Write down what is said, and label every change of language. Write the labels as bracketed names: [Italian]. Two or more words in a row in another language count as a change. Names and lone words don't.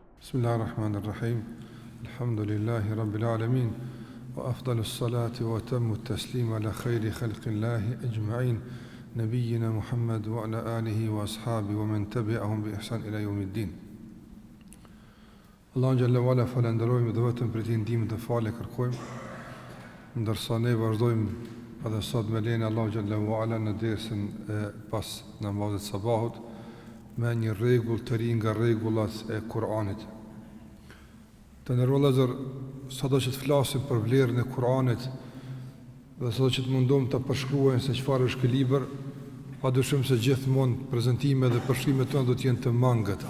[Arabic] بسم الله الرحمن الرحيم الحمد لله رب العالمين. وأفضل الصلاة وأتم التسليم على خير خلق الله أجمعين. نبينا محمد وعلى آله وأصحابه ومن تبعهم بإحسان إلى يوم الدين. [Albanian] Allahu [Arabic] جل وعلا [Albanian] falenderojmë dhe vetëm për të ndihmën të falë kërkojmë. Ndërsa ne vazhdojmë edhe sot me lenin Allahu [Arabic] جل وعلا [Albanian] në dersën pas namazit sabahut me një rregull të ri nga rregullat e Kur'anit. Të nërvëllëzër, sado që të flasim për vlerën e Kur'anit dhe sado që të mundom të përshkruajnë se çfarë është ky libër, padyshim se gjithmonë prezantimet dhe përshkrimet tona do të jenë të mangëta.